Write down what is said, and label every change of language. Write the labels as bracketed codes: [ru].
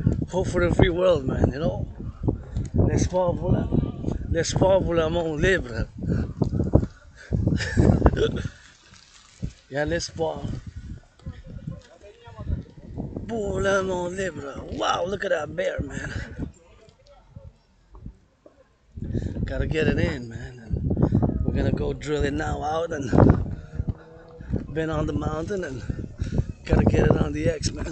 [en] Hope for the free world, man, you know. [fr] L'espoir pour le monde libre. Yeah, l'espoir pour le monde libre. [en] Wow, look at that bear, man. Gotta get it in, man. And we're gonna go drill it now out and been on the mountain and gotta get it on the X, man.